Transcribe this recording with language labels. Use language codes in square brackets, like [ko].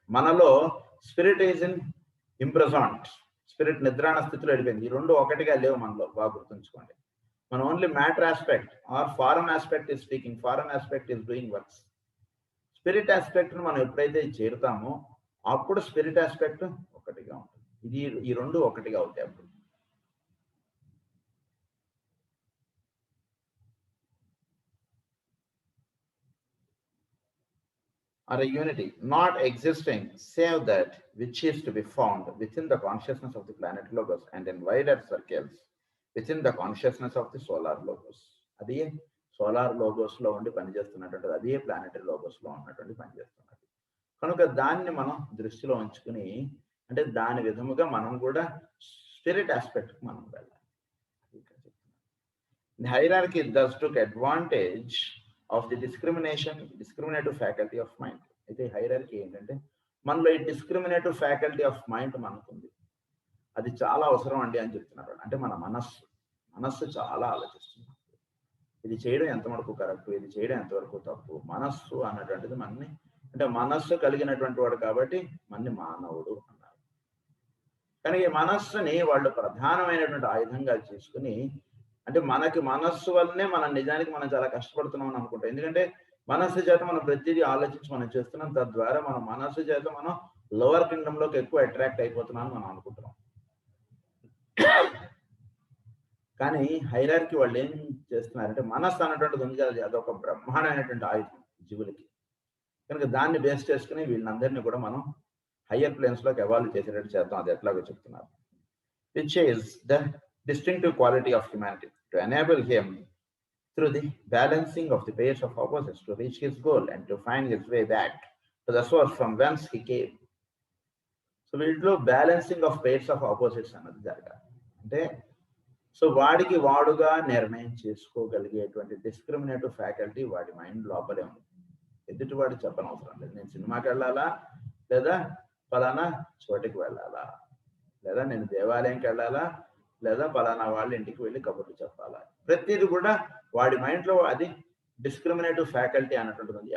[te] మనలో [en] spirit is in impregnant, [te] spirit నిద్రాణ స్థితిలో వెళ్ళిపోయింది. ఈ 2 ఒకటిగా లేవు మనలో, బాగా గుర్తుంచుకోండి. [en] మన only matter aspect or foreign aspect is speaking, foreign aspect is doing works. [te] Spirit aspect ను మనం ఎప్పుడైతే చేరుతామో అప్పుడు స్పిరిట్ ఆస్పెక్ట్ ఒకటిగా ఉంటుంది. ఇది ఈ 2 ఒకటిగా అవుతాయి. అప్పుడు [en] are a unity, not existing save that which is to be found within the consciousness of the planet Logos and in wider circles within the consciousness of the solar Logos. [te] అది solar logos లో ఉండి పనిచేస్తున్నటువంటి, అదే planetary logos లో ఉన్నటువంటి పనిచేస్తున్నది. కనుక దాన్ని మనం దృష్టిలో ఉంచుకుని అంటే దాని విధముగా మనం కూడా స్పిరిట్ ఆస్పెక్ట్ మనం వెళ్ళాలి. [en] The hierarchy thus took advantage of the discriminative faculty of mind. [te] అయితే హైరార్కీ ఏంటంటే మనలో ఈ [en] discriminative faculty of mind [te] మనకుంది, అది చాలా అవసరం అండి అని చెప్తున్నారు. అంటే మన మనస్సు చాలా ఆలోచిస్తుంది. ఇది చేయడం ఎంతవరకు కరెక్ట్, ఇది చేయడం ఎంతవరకు తప్పు. మనస్సు అన్నటువంటిది మనని, అంటే మనస్సు కలిగినటువంటి వాడు కాబట్టి మనని మానవుడు అన్నారు. కానీ ఈ మనస్సుని వాళ్ళు ప్రధానమైనటువంటి ఆయుధంగా చేసుకుని, అంటే మనకి మనస్సు వల్లనే మనం నిజానికి మనం చాలా కష్టపడుతున్నాం అని అనుకుంటాం. ఎందుకంటే మనస్సు చేత మనం ప్రతిదీ ఆలోచించి మనం చేస్తున్నాం, తద్వారా మన మనస్సు చేత మనం లోవర్ కింగ్డమ్ లోకి ఎక్కువ అట్రాక్ట్ అయిపోతున్నాం మనం అనుకుంటున్నాం. కానీ హైరార్కీ వాళ్ళు ఏం చేస్తున్నారంటే మనస్సు అన్నటువంటిది ఉంది కదా, అదొక బ్రహ్మాండమైనటువంటి ఆయుధం జీవులకి. కనుక దాన్ని బేస్ చేసుకుని వీళ్ళందరినీ కూడా మనం హయ్యర్ ప్లేన్స్ లోకి ఎవాల్వ్ చేసేటట్టు చేద్దాం. అది ఎట్లాగో చెప్తున్నారు. [en] Which is the distinctive quality of humanity to enable him through the balancing of the pairs of opposites to reach his goal and to find his way back to the source from whence he came. So [te] వీటిలో [en] balancing of pairs of opposites [te] అన్నది జరగాలి. అంటే so వాడికి వాడుగా నిర్ణయం చేసుకోగలిగేటువంటి discriminative faculty వాడి mind లోపలే ఉంది. ఎదుటివాడు చెప్పనవసరం లేదు. నేను సినిమాకి వెళ్ళాలా, లేదా ఫలానా చోటికి వెళ్ళాలా, లేదా నేను దేవాలయంకి వెళ్ళాలా, లేదా పలానా వాళ్ళ ఇంటికి వెళ్ళి కబుర్లు చెప్పాలా, ప్రతిదీ కూడా వాడి మైండ్ లో అది డిస్క్రిమినేటివ్ ఫ్యాకల్టీ అన్నటువంటిది.